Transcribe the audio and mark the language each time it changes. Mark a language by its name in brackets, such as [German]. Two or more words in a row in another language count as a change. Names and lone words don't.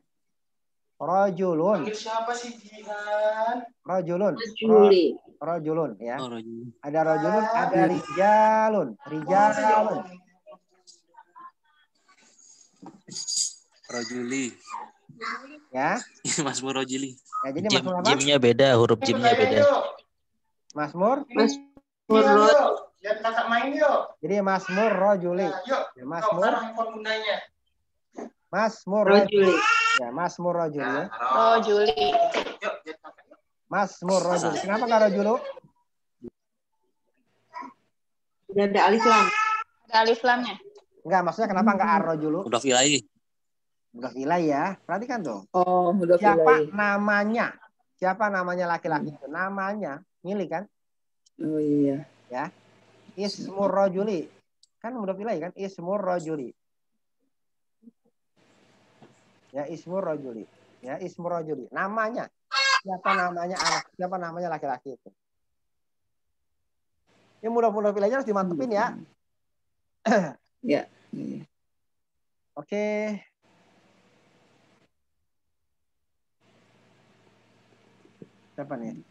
[Arabic] Rojulun. [Indonesian] Siapa sih Jihan? [Arabic] Rojulun. Rojulun ya. [Indonesian] Ada rojulun, ada rijalun. [Arabic] Rojuli. [Indonesian] Ya. [Arabic] ما اسم الرجل. [Indonesian] Ya, jadi Masmur apa? Jimnya beda, huruf jimnya beda. [Arabic] Masmur? [Indonesian] Lihat kakak main yuk. Jadi [Arabic] ما اسم الرجل. [Indonesian] Yuk. Ya, Masmur. Handphone bundanya. [Arabic] ما اسم الرجل. يا، ما اسم الرجل. Rojuli. ما اسم الرجل. [Indonesian] Kenapa nggak Rojulu? Udah ada alif lam. Ada alif lamnya. Enggak, maksudnya kenapa nggak ar-rojulu? Udah ilai. [Arabic] مضاف إليه [Indonesian] ya. Perhatikan tuh. Oh, mudhaf Siapa ilai. namanya? Siapa namanya laki-laki itu? Namanya milik kan? Oh iya. Ya. [Arabic] اسم الرجل. [Indonesian] Kan [Arabic] مضاف إليه [Indonesian] kan? [Arabic] اسم الرجل. Ya, اسم الرجل. Ya, اسم الرجل. [Indonesian] Namanya. Siapa namanya anak? Siapa namanya laki-laki itu? Ini [Arabic] مضاف إليه [Indonesian] harus dimantepin ya. Ya. Oke. Siapa nih?